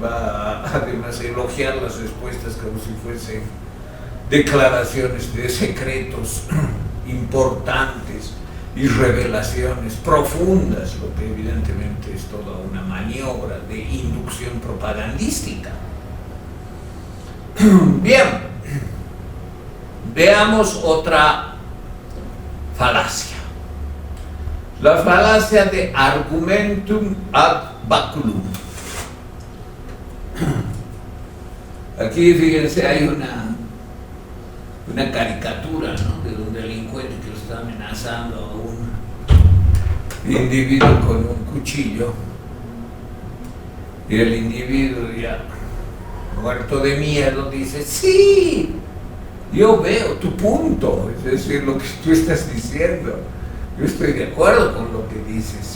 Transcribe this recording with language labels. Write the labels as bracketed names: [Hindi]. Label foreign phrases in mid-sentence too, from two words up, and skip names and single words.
[Spanish] Va además a elogiar las respuestas como si fuesen declaraciones de secretos importantes y revelaciones profundas, lo que evidentemente es toda una maniobra de inducción propagandística. Bien, veamos otra falacia. La falacia de [Latin] argumentum ad baculum. [Spanish] Aquí, fíjense, hay una caricatura, ¿no?, de un delincuente que lo está amenazando a un individuo con un cuchillo, y el individuo, ya muerto de miedo, dice: sí, yo veo tu punto, es decir, lo que tú estás diciendo, yo estoy de acuerdo con lo que dices.